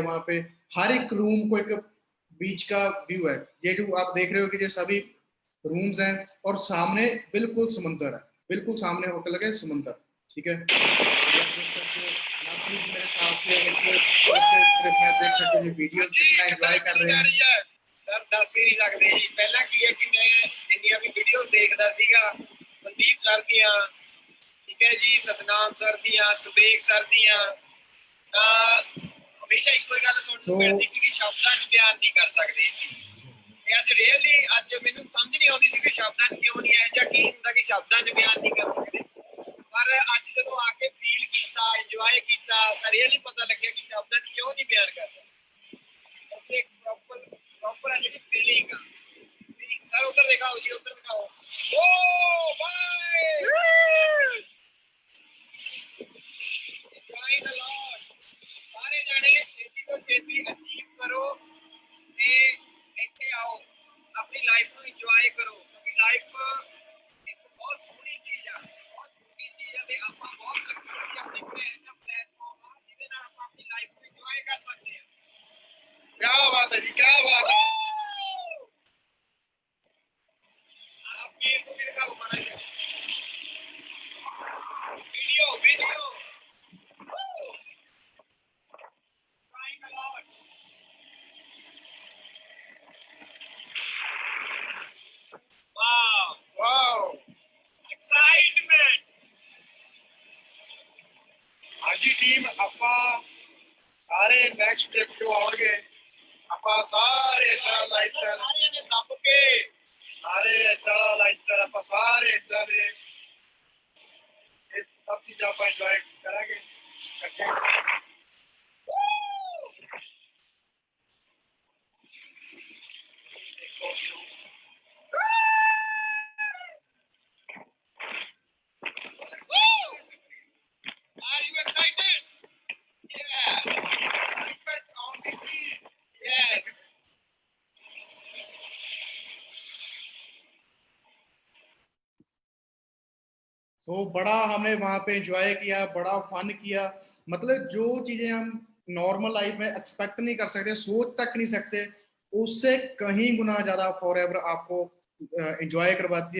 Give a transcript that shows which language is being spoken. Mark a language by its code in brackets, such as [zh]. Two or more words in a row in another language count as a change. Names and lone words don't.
[hi] वहाँ पे हर एक रूम को एक बीच का व्यू है। ये जो आप देख रहे हो कि ये सभी रूम्स हैं, और सामने बिल्कुल समुंदर है, बिल्कुल सामने होटल के समुंदर। ठीक है। मेरे साथ से ट्रिप में देख सकते हैं वीडियोस कितना एंजॉय कर रहे हैं। [pa] सर ਦੱਸ ਹੀ ਨਹੀਂ ਸਕਦੇ ਜੀ। ਪਹਿਲਾਂ ਕੀ ਹੈ ਕਿ ਮੈਂ ਜਿੰਨੀਆਂ ਵੀ ਵੀਡੀਓਜ਼ ਦੇਖਦਾ ਸੀਗਾ ਮਨਦੀਪ ਸਰ ਦੀਆਂ, ਠੀਕ ਹੈ ਜੀ, ਸਤਨਾਮ ਸਰ ਦੀਆਂ, ਸੁਬੇਕ ਸਰ ਦੀਆਂ, ਤਾਂ ਹਮੇਸ਼ਾ ਇੱਕੋ ਹੀ ਗੱਲ ਸੁਣਨ ਨੂੰ ਮਿਲਦੀ ਸੀ ਕਿ ਸ਼ਬਦਾਂ 'ਚ ਬਿਆਨ ਨਹੀਂ ਕਰ ਸਕਦੇ। ਇਹ ਅੱਜ ਰੀਅਲੀ ਅੱਜ ਮੈਨੂੰ ਸਮਝ ਨਹੀਂ ਆਉਂਦੀ ਸੀ ਕਿ ਸ਼ਬਦਾਂ 'ਚ ਕਿਉਂ ਨਹੀਂ ਹੈ ਜਾਂ ਕੀ ਹੁੰਦਾ ਕਿ ਸ਼ਬਦਾਂ 'ਚ ਬਿਆਨ ਨਹੀਂ ਕਰ ਸਕਦੇ, ਪਰ ਅੱਜ ਜਦੋਂ ਆ ਕੇ ਫੀਲ ਕੀਤਾ, ਇੰਜੋਏ ਕੀਤਾ ਤਾਂ ਰੀਅਲੀ ਪਤਾ ਲੱਗਿਆ ਕਿ ਸ਼ਬਦਾਂ 'ਚ ਕਿਉਂ ਨਹੀਂ ਬਿਆਨ ਕਰਦਾ। ਉੱਥੇ ਪ੍ਰੋਪਰ ਹੈ ਜਿਹੜੀ ਫੀਲਿੰਗ ਆ। ਸਰ ਉਧਰ ਦਿਖਾਓ ਜੀ, ਉਧਰ ਦਿਖਾਓ। ਓ ਬਾਏ [en] enjoy the Lord। [pa] ਸਾਰੇ ਜਾਣੇ ਛੇਤੀ ਤੋਂ ਛੇਤੀ ਅਚੀਵ ਕਰੋ ਤੇ ਇੱਥੇ ਆਓ, ਆਪਣੀ ਲਾਈਫ ਨੂੰ ਇੰਜੋਏ ਕਰੋ, ਕਿਉਂਕਿ ਲਾਈਫ ਇੱਕ ਬਹੁਤ ਸੋਹਣੀ ਚੀਜ਼ ਆ, ਬਹੁਤ ਛੋਟੀ ਚੀਜ਼ ਆ ਤੇ ਆਪਾਂ ਬਹੁਤ ਲੱਕੀ ਹਾਂ ਕਿ ਆਪਣੇ ਕੋਲ ਇਹਦਾ ਪਲੇਟਫਾਰਮ ਆ ਜਿਹਦੇ ਨਾਲ ਆਪਾਂ ਆਪਣੀ ਲਾਈਫ ਨੂੰ ਇੰਜੋਏ ਕਰ ਸਕਦੇ ਹਾਂ। ਕੀ ਬਾਤ ਹੈ ਜੀ, ਕੀ ਬਾਤ ਹੈ। ਆਪ ਵੀਰ ਨੂੰ ਵੀ ਦਿਖਾਓ ਮਾੜਾ ਜਿਹਾ ਵੀਡੀਓ [en] Trying a lot. Wow. Excitement. [pa] ਹਾਂਜੀ ਟੀਮ, ਆਪਾਂ ਸਾਰੇ [en] next trip [pa] ਤੋਂ ਆਉਣਗੇ, ਆਪਾਂ ਸਾਰੇ ਇਦਾਂ ਲਾਈਫਸਟਾਈਲ ਸਾਰਿਆਂ ਨੇ ਦੱਬ ਕੇ ਸਾਰੇ ਇਦਾਂ ਲਾਈਫਸਟਾਈਲ ਆਪਾਂ ਸਾਰੇ ਇਦਾਂ ਦੇ ਇਹ ਸਭ ਚੀਜ਼ਾਂ ਆਪਾਂ ਇੰਜੋਏ ਕਰਾਂਗੇ ਇਕੱਠੇ। [en] Are you excited? Yeah. Excitement on the beat. Yes. [hi] तो बड़ा हमने वहाँ पे एंजॉय किया, बड़ा फन किया। मतलब जो चीजें हम [en] normal life [hi] में एक्सपेक्ट नहीं कर सकते, सोच तक नहीं सकते, उससे कहीं गुना ज्यादा फॉरएवर आपको एंजॉय करवाती है।